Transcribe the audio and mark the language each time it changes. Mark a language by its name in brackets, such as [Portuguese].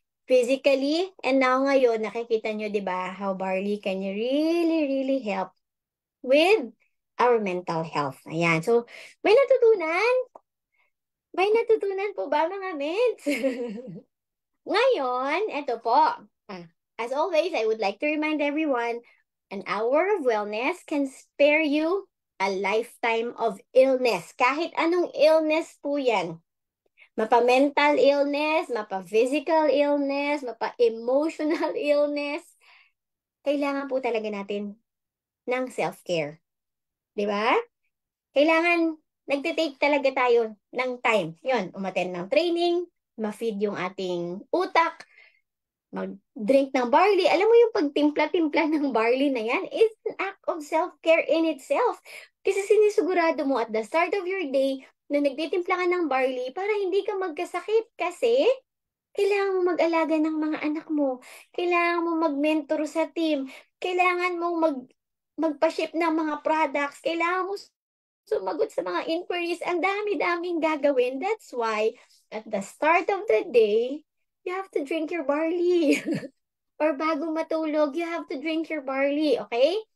[English] Physically, and now [Filipino] ngayon, nakikita nyo, di ba, [English] how Barley can really, really help with our mental health. [Filipino] Ayan. So, may natutunan? May natutunan po ba mga meds? Ngayon, eto po. [English] As always, I would like to remind everyone, an hour of wellness can spare you a lifetime of illness. [Filipino] Kahit anong illness po yan. Mapa-mental illness, mapa-physical illness, mapa-emotional illness. Kailangan po talaga natin ng self-care. Di ba? Kailangan, nagtitake talaga tayo ng time. Yun, umattend ng training, ma-feed yung ating utak, mag-drink ng barley. Alam mo yung pagtimpla-timpla ng barley na yan [English] is an act of self-care in itself. [Filipino] Kasi sinisigurado mo [English] at the start of your day [Filipino] na nagtitimpla ka ng barley para hindi ka magkasakit. Kasi kailangan mo mag-alaga ng mga anak mo. Kailangan mo mag-mentor sa team. Kailangan mo magpa-ship ng mga products. Kailangan mo sumagot sa mga inquiries. Ang dami-daming gagawin. [English] That's why at the start of the day, you have to drink your barley. Or [Filipino] bago matulog, [English] you have to drink your barley, okay?